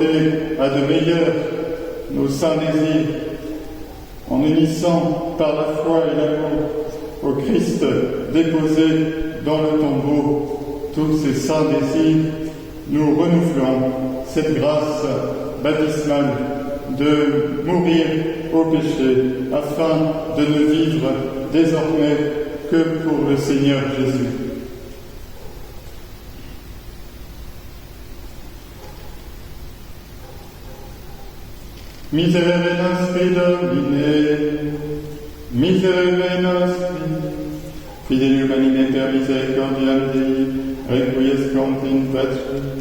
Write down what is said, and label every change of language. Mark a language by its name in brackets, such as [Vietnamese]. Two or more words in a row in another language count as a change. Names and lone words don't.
[French] a de meilleur, nos saints désirs, en unissant par la foi et l'amour au Christ déposé dans le tombeau tous ces saints désirs, nous renouvelons cette grâce baptismale de mourir au péché afin de ne vivre désormais que pour le Seigneur Jésus. [Latin] Miserere nostri Domine, miserere nostri, fidelium anime per misericordiam Dei, requiescant in pace.